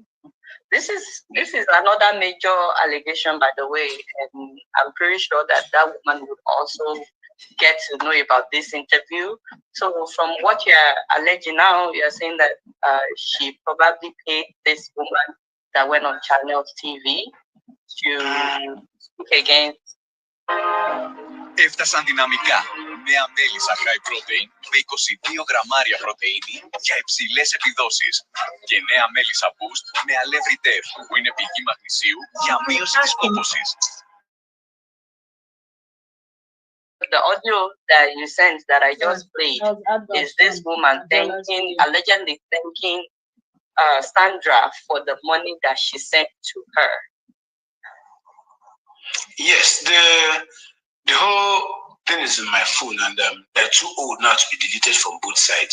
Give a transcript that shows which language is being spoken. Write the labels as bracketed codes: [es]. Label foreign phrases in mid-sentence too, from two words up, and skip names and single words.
[en] This is another major allegation, by the way, and I'm pretty sure that woman would also get to know about this interview. So from what you're alleging now, you're saying that she probably paid this woman that went on Channels TV to speak against. [el] Έφτασαν δυναμικά νέα μέλισσα [en] high protein [el] με 22 γραμμάρια πρωτεΐνη για υψηλές επιδόσεις και νέα μέλισσα boost με αλεύρι τεφ που είναι πηγή μαγνησίου για μείωση της κόπωσης. [en] The audio that you sent that I just played is this woman allegedly thanking Sandra for the money that she sent to her. Yes, the whole thing is in my phone, and they're too old now to be deleted from both sides.